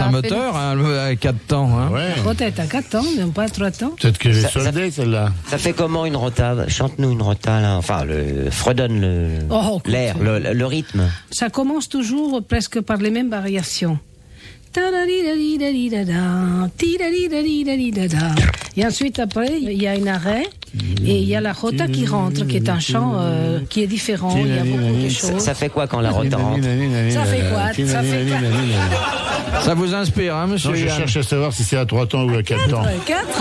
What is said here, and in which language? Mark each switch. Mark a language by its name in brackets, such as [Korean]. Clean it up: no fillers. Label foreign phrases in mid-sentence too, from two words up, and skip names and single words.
[French] c'est un moteur à 4 temps. Hein. Ouais. La rota est à 4 temps, mais pas à 3 temps. Peut-être que j'ai Ça- soldé celle-là. Ça fait comment une rota? Chante-nous une rota là. Enfin, fredonne Oh, l'air, le rythme. Ça commence toujours presque par les mêmes variations. Ta-da-di-da-di-da-di-da-da, ti-da-di-da-di-da-di-da-da. Et ensuite, après, il y a un arrêt et il y a la rota qui rentre, qui est un chant qui est différent. Il y a beaucoup de choses. Ça fait quoi quand la rota rentre? Ça fait quoi? Ça fait quoi? Ça vous inspire, hein, monsieur Non, je Yann? cherche à savoir si c'est à 3 temps ou à 4 temps. 4.